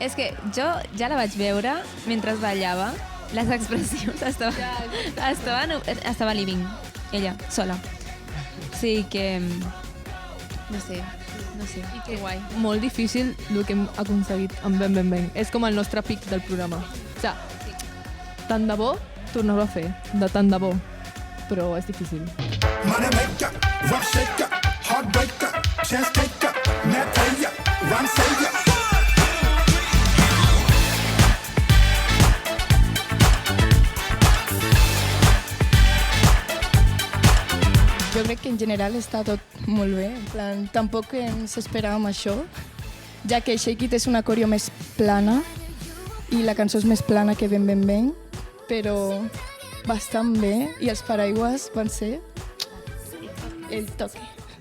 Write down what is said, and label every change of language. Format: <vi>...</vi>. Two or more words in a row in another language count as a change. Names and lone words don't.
<ca>És que jo ja la vaig veure mentre ballava. Les expressions estava living, ella, sola. Sí que... No sé. I que guai. Molt difícil el que hem aconseguit amb Ben. És com el nostre pic del programa. O sigui, tant de bo, tornar-ho a fer. De tant de bo. Però és difícil.</ca> <en>Money maker, rough shaker, heartbreaker, chance taker, net player, run savior.</en> <ca>Jo crec que en general està tot molt bé, en plan, tampoc ens esperàvem això, ja que</ca> <en>Shake It</en> <ca>és una coreo més plana i la cançó és més plana que Ben, però bastant bé i els paraigües van ser el toque.</ca>